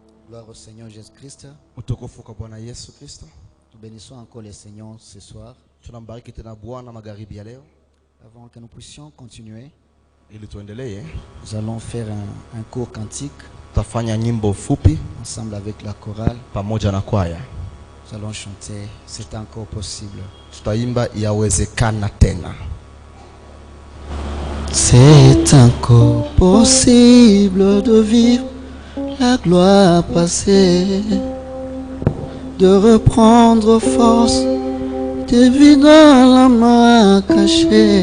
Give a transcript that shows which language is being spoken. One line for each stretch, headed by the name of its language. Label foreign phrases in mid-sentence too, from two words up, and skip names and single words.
French: Gloire au Seigneur Jésus-Christ.
Swahili: Utukufu kwa Bwana Yesu Kristo.
French: Nous bénissons encore le Seigneur ce soir.
Swahili: Tunambariki tena Bwana magharibi ya leo.
French: Avant que nous puissions continuer,
Swahili: Ili tuendelee,
French: nous allons faire un court cantique
Swahili: tutafanya nyimbo fupi
French: ensemble avec la chorale.
Swahili: pamoja na kwaya.
French: Nous allons chanter C'est encore possible.
Swahili: Tutaimba yawezekana tena.
French: C'est encore possible de vivre la gloire passée, de reprendre force, de vivre dans la main cachée.